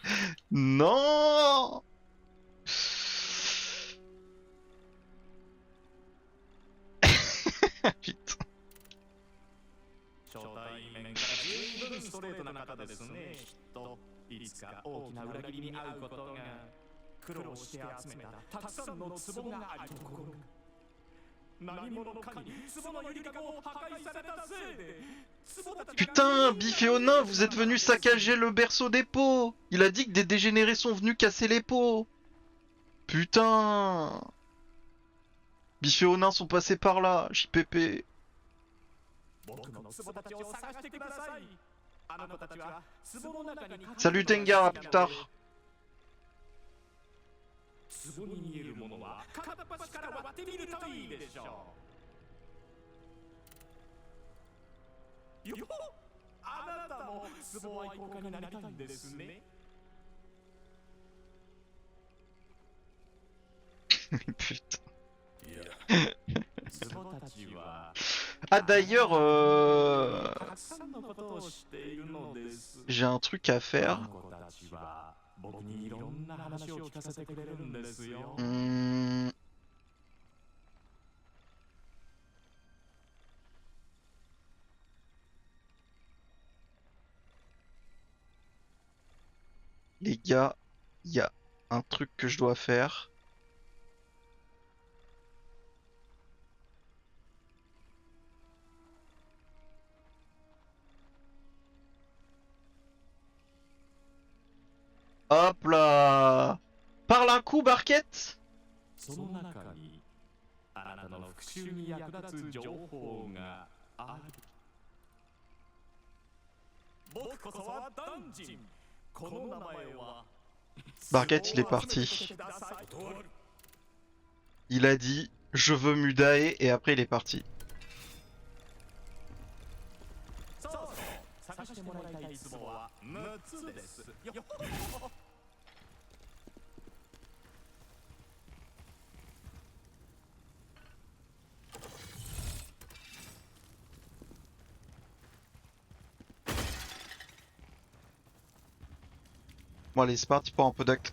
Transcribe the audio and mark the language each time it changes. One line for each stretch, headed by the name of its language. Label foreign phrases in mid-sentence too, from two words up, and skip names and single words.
French: Non! Putain.
Japanese: 初対面から随分ストレートな方ですね。きっといつか大きな裏切りに遭うことが苦労して集めたたくさんの壺があるところが何者かに壺のゆりかごを破壊されたせいで壺たちが
French: Putain, Biff et Onin, vous êtes venus saccager le berceau des pots. Il a dit que des dégénérés sont venus casser les pots. Putain. Biff et Onin sont passés par là, JPP.
Japanese: 僕の壺たちを探してください。あの子たちは壺の中に隠れている
French: Salut Tengar, à plus tard.
Japanese: 壺に見えるものは片っ端から割ってみるといいでしょう。よっ、あなたも壺愛好家になりたいんですね。
French: Putain.
Japanese: 壺たちは
French: Ah d'ailleurs,
Japanese: たくさんのことを知っているのです。
French: j'ai un truc à
Japanese: あ
French: faire.
Japanese: の子たちは僕にいろんな話を聞かせてくれるんですよ。
French: Les gars, il y a un truc que je dois faire. Hop là! Parle un coup, Barquette!
Japanese: その中にあなたの復讐に役立つ情報がある。僕こそはダンジン。この名前は
French: Barquette, il est parti. Il a dit je veux Mudae et après il est parti.
Japanese: そうそう、探してもらいたい壺は6つです。よっ。
French: Bon allez, c'est parti pour un peu d'acte.